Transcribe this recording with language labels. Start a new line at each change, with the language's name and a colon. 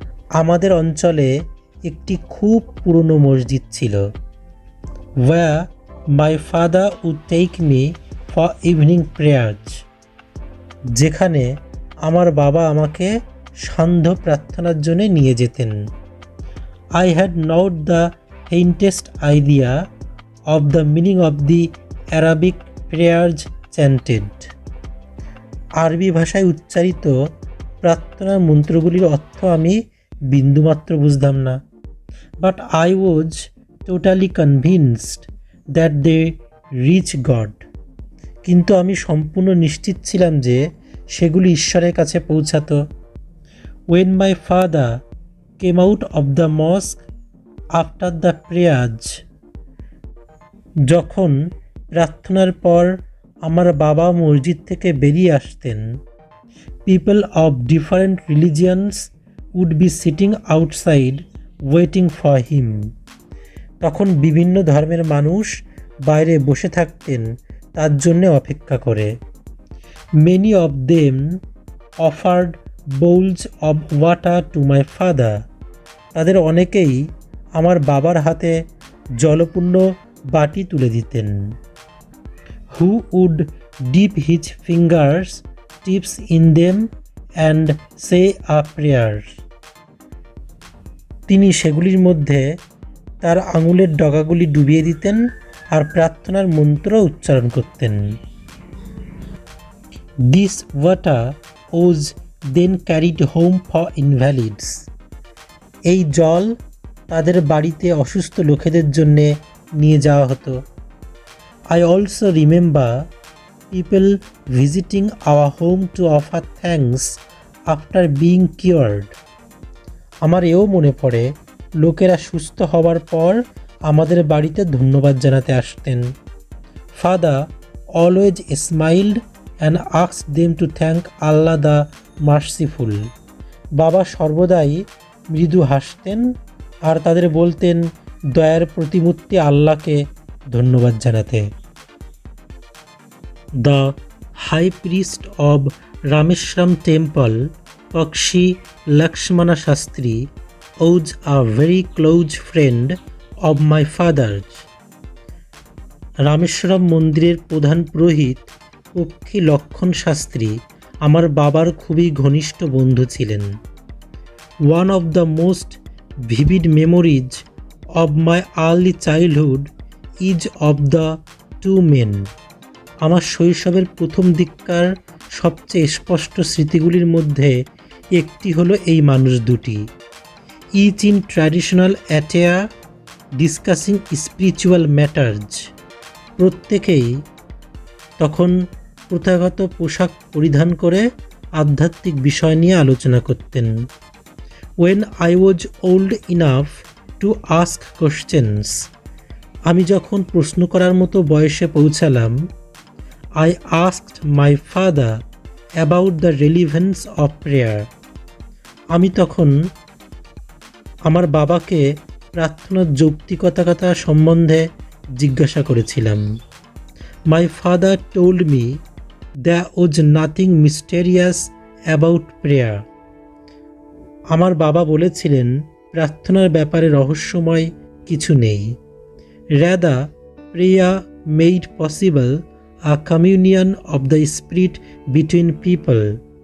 Bangla: আমাদের অঞ্চলে একটি খুব পুরনো মসজিদ ছিল।
English: Where my father would take me for evening prayers.
Bangla: যেখানে আমার বাবা আমাকে সান্ধ্য প্রার্থনার জন্য নিয়ে যেতেন।
English: I had not the faintest idea of the meaning of the Arabic prayers chanted.
Bangla: আরবি ভাষায় উচ্চারিত প্রার্থনার মন্ত্রগুলির অর্থ আমি বিন্দুমাত্র বুঝতাম না।
English: but I was totally convinced that they reach God.
Bangla: কিন্তু আমি সম্পূর্ণ নিশ্চিত ছিলাম যে সেগুলি ঈশ্বরের কাছে পৌঁছাতো।
English: When my father came out of the mosque after the prayers,
Bangla: যখন প্রার্থনার পর আমার বাবা মসজিদ থেকে বেরিয়ে আসতেন,
English: people of different religions would be sitting outside waiting for him.
Bangla: তখন বিভিন্ন ধর্মের মানুষ বাইরে বসে থাকতেন তার জন্য অপেক্ষা করে।
English: Many of them offered bowls of water to my father.
Bangla: তাদের অনেকেই আমার বাবার হাতে জলপূর্ণ বাটি তুলে দিতেন।
English: Who would dip his fingers tips in them and say a prayer.
Bangla: তিনি সেগুলির মধ্যে তার আঙুলের ডগাগুলি ডুবিয়ে দিতেন আর প্রার্থনার মন্ত্র উচ্চারণ করতেন।
English: This water was then carried home for invalids.
Bangla: এই জল তাদের বাড়িতে অসুস্থ লোকেদের জন্য নিয়ে যাওয়া হতো।
English: I also remember people visiting our home to offer thanks after being cured.
Bangla: আমার এও মনে পড়ে লোকেরা সুস্থ হওয়ার পর আমাদের বাড়িতে ধন্যবাদ জানাতে আসতেন।
English: Father always smiled and asked them to thank Allah the Merciful.
Bangla: বাবা সর্বদাই মৃদু হাসতেন আর তাদের বলতেন দয়ার প্রতিমূর্তি আল্লাহকে ধন্যবাদ জানাতে।
English: The high priest of Rameshwaram temple, Pakshi Lakshmana Shastri, was a very close friend of my father's.
Bangla: Rameswaram মন্দিরের প্রধান পুরোহিত পক্ষী লক্ষণ শাস্ত্রী আমার বাবার খুবই ঘনিষ্ঠ বন্ধু ছিলেন।
English: One of the most vivid memories of my early childhood is of the two men.
Bangla: আমার শৈশবের প্রথম দিককার সবচেয়ে স্পষ্ট স্মৃতিগুলির মধ্যে একটি হলো এই মানুষ দুটি।
English: Each in traditional attire discussing spiritual matters.
Bangla: প্রত্যেকেই তখন প্রথাগত পোশাক পরিধান করে আধ্যাত্মিক বিষয় নিয়ে আলোচনা করতেন।
English: When I was old enough to ask questions,
Bangla: আমি যখন প্রশ্ন করার মতো বয়সে পৌঁছালাম,
English: I asked my father about the relevance of prayer.
Bangla: আমি তখন আমার বাবাকে প্রার্থনার যৌক্তিকতা সম্বন্ধে জিজ্ঞাসা করেছিলাম।
English: My father told me there was nothing mysterious about prayer.
Bangla: আমার বাবা বলেছিলেন প্রার্থনার ব্যাপারে রহস্যময় কিছু নেই।
English: Rather, prayer made possible a communion of the spirit between people.